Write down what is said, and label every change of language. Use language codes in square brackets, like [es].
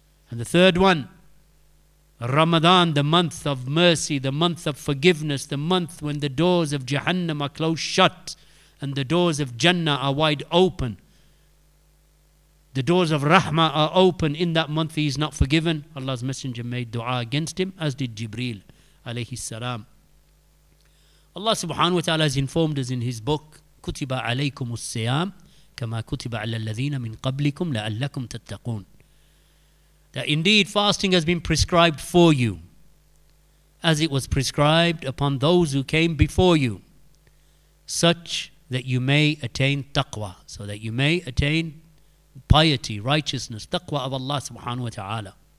[en] And the third one, Ramadan, the month of mercy, the month of forgiveness, the month when the doors of Jahannam are closed shut and the doors of Jannah are wide open. The doors of Rahmah are open. In that month he is not forgiven. Allah's Messenger made dua against him, as did Jibreel alayhi salam. Allah subhanahu wa ta'ala has informed us in his book, [ar] كُتِبَ عَلَيْكُمُ الصِّيَامِ كَمَا كُتِبَ عَلَى الَّذِينَ مِنْ قَبْلِكُمْ لَعَلَّكُمْ تَتَّقُونَ. [en] That indeed fasting has been prescribed for you, as it was prescribed upon those who came before you, such that you may attain taqwa, so that you may attain piety, righteousness, taqwa of Allah subhanahu wa ta'ala.